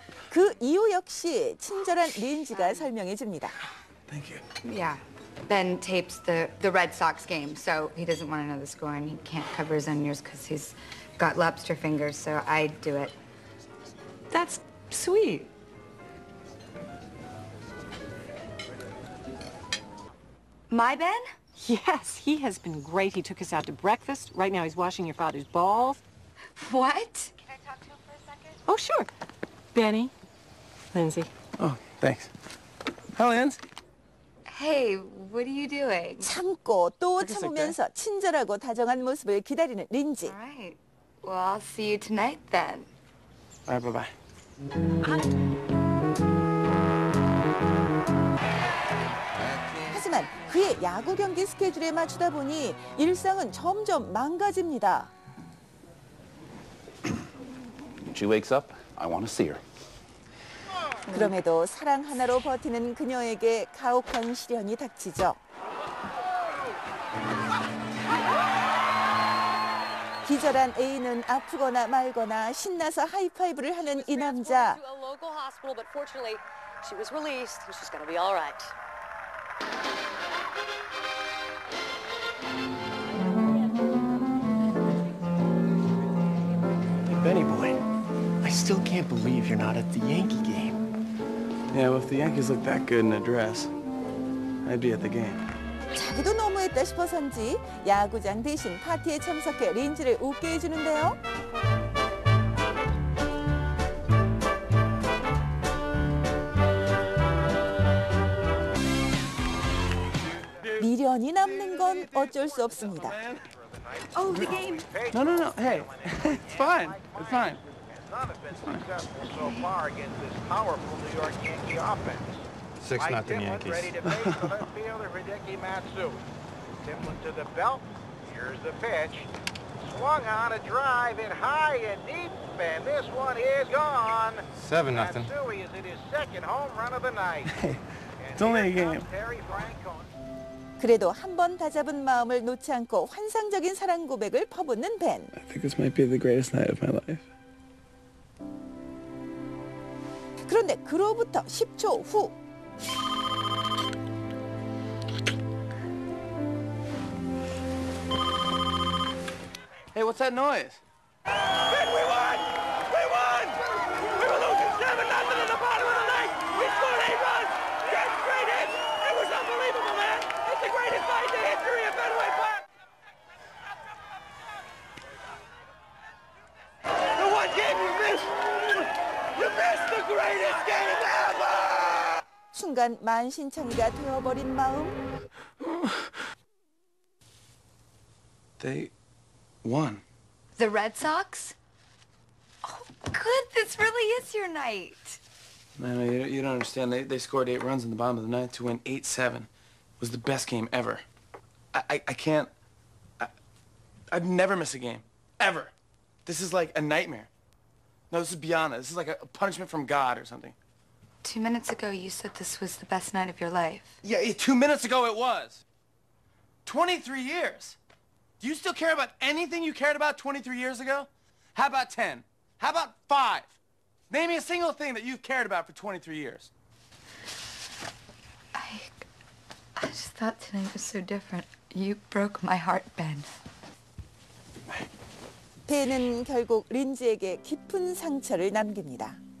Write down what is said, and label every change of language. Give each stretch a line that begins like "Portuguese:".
Korean: 그 이유 역시 친절한 린지가 설명해 줍니다.
English: Thank you. Yeah. Ben tapes the Red Sox game, so he doesn't want to know the score, and he can't cover his own ears because he's got lobster fingers, so I do it. That's sweet. My Ben? Yes, he has been great. He took us out to breakfast. Right now he's washing your father's balls. What? Can I talk to him for a second? Oh, sure. Benny, Lindsay. Oh, thanks. Hi, Linz. Hey, what are you doing?
Korean: 참고 또 참으면서 친절하고 다정한 모습을 기다리는 린지.
English: All right. Well, I'll see you tonight then. All right, bye-bye.
Korean: 하지만 그의 야구 경기 스케줄에 맞추다 보니 일상은 점점 망가집니다.
English: When she wakes up, I want to see her.
Korean: 그럼에도 사랑 하나로 버티는 그녀에게 가혹한 시련이 닥치죠. 기절한 애인은 아프거나 말거나 신나서 하이파이브를 하는 이 남자.
English: Hey, Benny boy. Nice still can't believe you're not at the Yankee game. Yeah, well, if the Yankees look that good in a dress, I'd be at the game.
Korean: 자기도 너무했다 싶어서인지 야구장 대신 파티에 참석해 린지를 웃게 해주는데요. 미련이 남는 건 어쩔 수 없습니다.
English: Oh, the game. No. Hey, it's fine. It's fine. None have been successful so far against this powerful New York Yankee offense. 6-0 Yankees. Ready to face the left fielder Hideki Matsui. Timlin to the belt. Here's the pitch. Swung on a drive in high and deep, and this one is gone. 7-0. Matsui is in his second home run of the night. Hey, it's only a game.
Korean: 그래도 한 번 다잡은 마음을 놓지 않고 환상적인 사랑 고백을 퍼붓는 벤.
English: I think this might be the greatest night of my life.
Korean: 그런데 그로부터 10초 후.
English: Hey, what's that noise? Ben, we won! We won! We were losing 7-0 in the bottom of the ninth. We scored 8 runs. Just straight hits. It was unbelievable, man. It's the greatest night in the history of Fenway Park. The one game you missed. You missed the greatest game ever.
Korean: 순간 만신창이가 되어버린 마음.
English: They won. The Red Sox? Oh, good. This really is your night. No, you don't understand. They scored 8 runs in the bottom of the ninth to win 8-7. It was the best game ever. I can't... I'd never miss a game. Ever. This is like a nightmare. No, this is beyond it. This is like a punishment from God or something. 2 minutes ago, you said this was the best night of your life. Yeah, 2 minutes ago it was. 23 years. Do you still care about anything you cared about 23 years ago? How about 10? How about 5? Name me a single thing that you've cared about for 23 years. I just thought tonight was so different. You broke my heart, Ben.
Korean: 벤은 결국 린지에게 깊은 상처를 남깁니다.